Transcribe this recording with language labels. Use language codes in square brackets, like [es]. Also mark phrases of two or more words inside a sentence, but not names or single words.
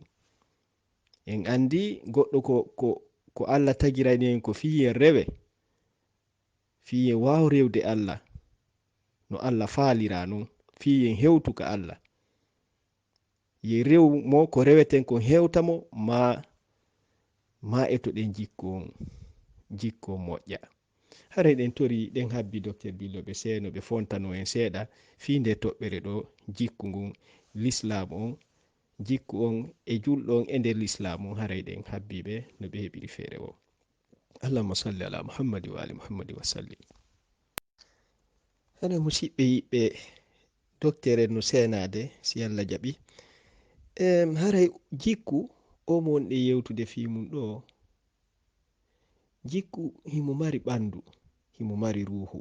[ff] en andi goɗɗo ko Allah tagirani en ko fiyen rewe fiyen waw rewde Allah no Allah faalira non fiyen hewtuka Allah ye rew mo ko reweten ko hewta mo ma etoɗen jikko moƴƴa. hare ɗen tori ɗen habbi docteur Billo ɓe seeno ɓe fontano en seeɗa fi nde toɓɓere ɗo jikku ngun l'islam on jikku on e julɗo on e nder l'islam on haray ɗen habbiɓe no ɓe heɓiri feere o. [ar] اللهم صل على محمد وعلى آل محمد وسلم. [ff] hana musidɓe yiɓɓe docteur en no seenade si Allah jaɓi haray jikku o mo wonɗe yewtude fi mum ɗo. jikku himo mari ɓandu himo mari ruhu.